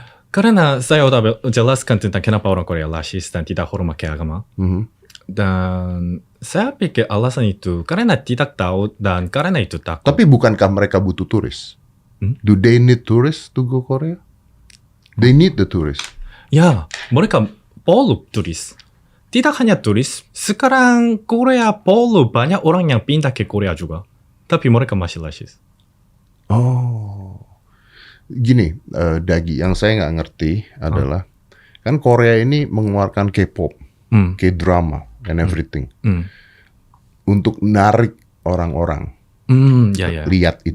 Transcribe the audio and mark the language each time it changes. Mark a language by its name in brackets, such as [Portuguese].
[Indonesian] Karena saya sudah jelaskan tentang kenapa orang Korea rasis dan tidak hormat ke agama. Dan saya pikir alasan itu karena tidak tahu dan karena itu takut. Tapi bukankah mereka butuh turis? [English] Do they need tourists to go Korea? They need the tourists. [Indonesian] Ya, mereka perlu turis. Tidak hanya turis, sekarang Korea perlu banyak orang yang pindah ke Korea juga. Tapi mereka masih rasis. Gini, Dagi, yang saya nggak ngerti adalah kan Korea ini mengeluarkan K-pop, K-drama, [English] and everything [Indonesian] untuk narik orang-orang lihat itu.